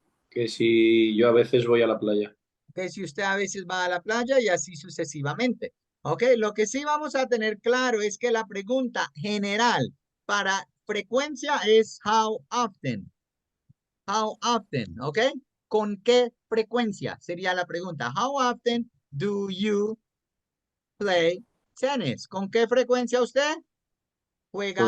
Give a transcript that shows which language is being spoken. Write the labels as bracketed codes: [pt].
[es] Que si yo a veces voy a la playa. Que si usted a veces va a la playa y así sucesivamente. Ok, lo que sí vamos a tener claro es que la pregunta general para frecuencia es [en] how often. How often, [es] ok? ¿Con qué frecuencia? Sería la pregunta. [en] How often do you play tennis? [es] ¿Con qué frecuencia usted juega